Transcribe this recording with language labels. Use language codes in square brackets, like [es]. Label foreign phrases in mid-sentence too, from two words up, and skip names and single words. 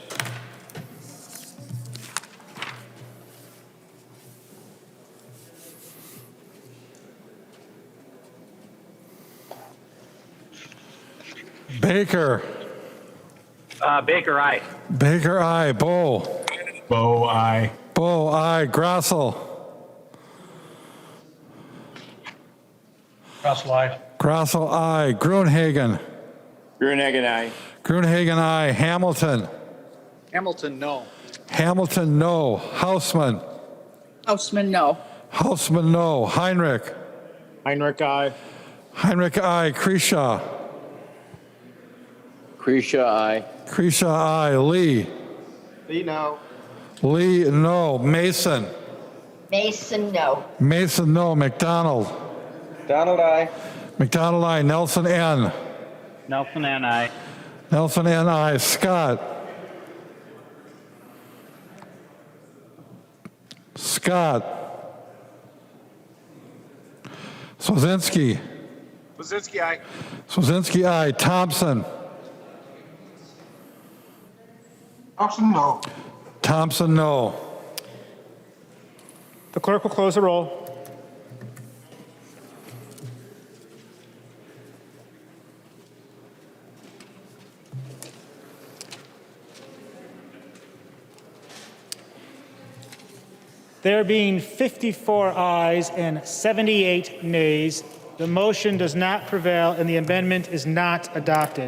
[en] Baker. Baker, aye. Baker, aye. Bowe. Bowe, aye. Bowe, aye. Grossel. Russell, aye. Grossel, aye. Gruenhagen. Gruenhagen, aye. Gruenhagen, aye. Hamilton. Hamilton, no. Hamilton, no. Hausman. Hausman, no. Hausman, no. Heinrich. Heinrich, aye. Heinrich, aye. Kresha. Kresha, aye. Kresha, aye. Lee. Lee, no. Lee, no. Mason. Mason, no. Mason, no. McDonald. Donald, aye. McDonald, aye. Nelson, N. Nelson, and aye. Nelson, N, aye. Scott. Scott. Swazinski. Swazinski, aye. Swazinski, aye. Thompson. Thompson, no. Thompson, no. The clerk will close the roll. There being 54 ayes and 78 nays, the motion does not prevail and the amendment is not adopted.